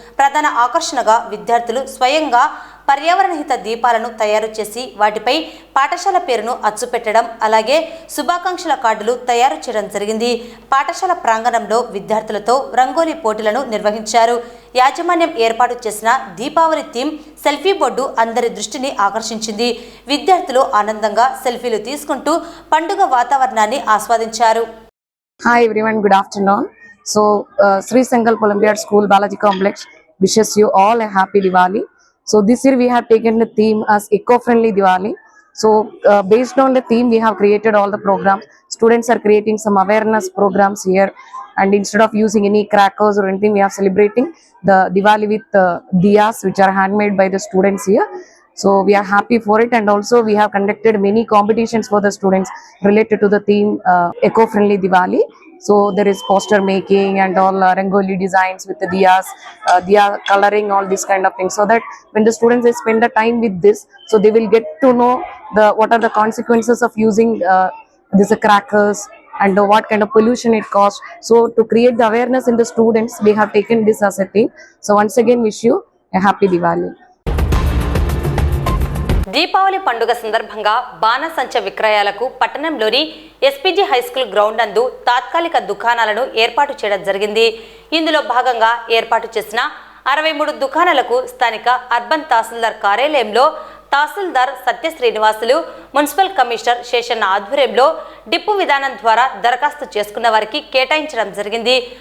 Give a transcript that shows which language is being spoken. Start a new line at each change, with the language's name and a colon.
Telugu: ప్రధాన ఆకర్షణగా విద్యార్థులు స్వయంగా పర్యావరణహిత దీపాలను తయారు చేసి వాటిపై పాఠశాల పేరును అచ్చుపెట్టడం, అలాగే శుభాకాంక్షల కార్డులు తయారు చేయడం జరిగింది. పాఠశాల ప్రాంగణంలో విద్యార్థులతో రంగోలీ పోటీలను నిర్వహించారు. యాజమాన్యం ఏర్పాటు చేసిన దీపావళి థీమ్ సెల్ఫీ బోర్డు అందరి దృష్టిని ఆకర్షించింది. విద్యార్థులు ఆనందంగా సెల్ఫీలు తీసుకుంటూ పండుగ వాతావరణాన్ని ఆస్వాదించారు.
English: Hi everyone, good afternoon. So Sri Sankalp Olympiad School Balaji Complex wishes you all a happy Diwali. So this year we have taken the theme as eco-friendly Diwali. So based on the theme we have created all the programs. Students are creating some awareness programs here, and instead of using any crackers or anything, we are celebrating the Diwali with diyas which are handmade by the students here. So we are happy for it, and also we have conducted many competitions for the students related to the theme eco-friendly Diwali. So there is poster making and all rangoli designs with the diyas, diya coloring, all these kind of things, so that when the students they spend the time with this, so they will get to know what are the consequences of using these crackers and what kind of pollution it causes. So to create the awareness in the students, we have taken this as a theme. So once again wish you a happy Diwali.
Telugu: Deepavali పండుగ సందర్భంగా బాణసంచ విక్రయాలకు పట్టణంలోని SPG high school ground నందు తాత్కాలిక దుకాణాలను ఏర్పాటు చేయడం జరిగింది. ఇందులో భాగంగా ఏర్పాటు చేసిన 63 దుకాణాలకు స్థానిక అర్బన్ తహసీల్దార్ కార్యాలయంలో తహసీల్దార్ సత్య శ్రీనివాసులు, మున్సిపల్ కమిషనర్ శేషన్న ఆధ్వర్యంలో డిప్పు విధానం ద్వారా దరఖాస్తు చేసుకున్న వారికి కేటాయించడం జరిగింది.